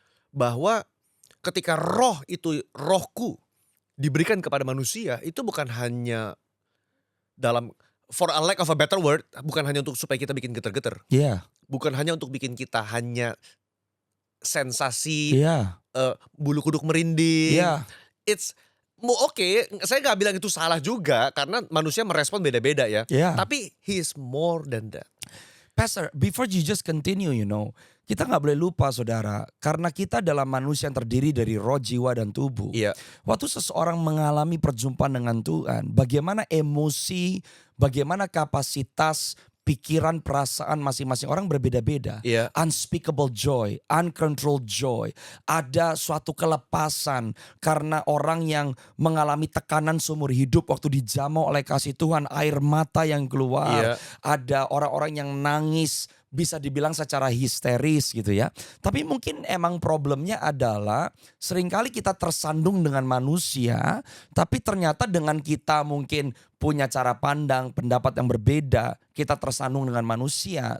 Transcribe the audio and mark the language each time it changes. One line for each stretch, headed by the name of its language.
Indonesian: Bahwa ketika roh itu, rohku diberikan kepada manusia, itu bukan hanya dalam,
English: for a lack of a better word,
Indonesian: bukan hanya untuk supaya kita bikin geter-geter. Iya. Bukan hanya untuk bikin kita hanya sensasi, Iya. bulu kuduk merinding. Iya.
English: It's oke,
Indonesian: saya nggak bilang itu salah juga karena manusia merespon beda-beda ya. Iya. Tapi
English: he is more than that.
Indonesian: Pastor,
English: before you just continue,
Indonesian: kita nggak boleh lupa saudara, karena kita adalah manusia yang terdiri dari roh, jiwa, dan tubuh. Iya. Waktu seseorang mengalami perjumpaan dengan Tuhan, bagaimana emosi, bagaimana kapasitas, pikiran, perasaan masing-masing orang berbeda-beda. Iya.
English: Unspeakable joy, uncontrolled joy.
Indonesian: Ada suatu kelepasan karena orang yang mengalami tekanan seumur hidup waktu dijamah oleh kasih Tuhan, air mata yang keluar. Iya. Ada orang-orang yang nangis, bisa dibilang secara histeris gitu ya. Tapi mungkin emang problemnya adalah seringkali kita tersandung dengan manusia, tapi ternyata dengan kita mungkin punya cara pandang, pendapat yang berbeda, kita tersandung dengan manusia.